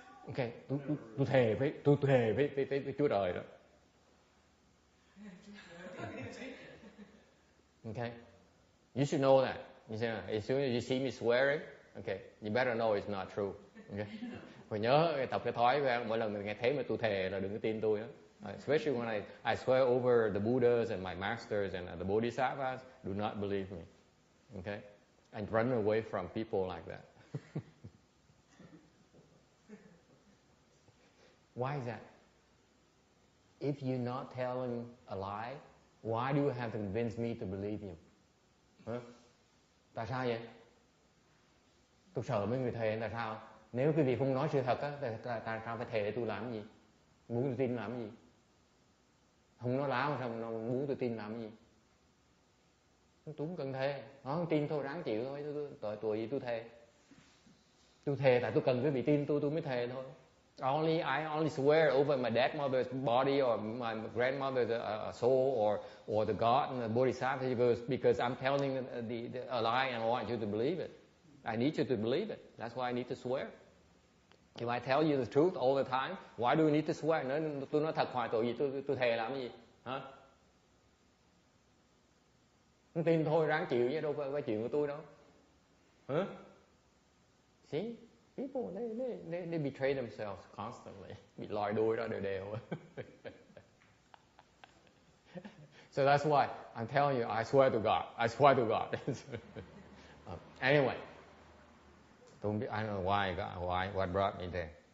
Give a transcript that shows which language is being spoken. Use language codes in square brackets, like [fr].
[vi] Okay, tôi thề với Chúa Trời đó. [en] Okay, you should know that. As soon as you see me swearing, okay, you better know it's not true. [vi] Okay, phải nhớ tập cái thói của em, mỗi lần mình nghe thấy mà tôi thề là đừng có tin tôi đó. [en] Especially when I swear over the Buddhas and my masters and the Bodhisattvas, do not believe me. Okay, and run away from people like that. Why is that? If you're not telling a lie, why do you have to convince me to believe you? [vi] Tại sao vậy? Tôi sợ mấy người thề, tại sao? Nếu quý vị không nói sự thật á, tại sao phải thề để tôi làm gì? Muốn tôi tin làm gì? Không nói láo sao mà muốn tôi tin làm gì? Tôi không cần thề, nó không tin thôi, ráng chịu thôi, tuổi gì tôi thề. Tôi thề tại tôi cần quý vị tin tôi mới thề thôi. [en] I only swear over my dead mother's body or my grandmother's soul or the God and the Bodhisattva because I'm telling a lie and I want you to believe it. I need you to believe it. That's why I need to swear. If I tell you the truth all the time, why do you need to swear? [vi] Tôi nói thật hoài tội gì tôi thề làm cái gì? Hả? Không tin thôi, ráng chịu chứ đâu phải chuyện của tôi đâu. Hả? [en] See? People, they betray themselves constantly. [vi] Bị lòi đuôi ra đều. [en] So that's why I'm telling you, I swear to God. I swear to God. Anyway, I don't know what brought me there.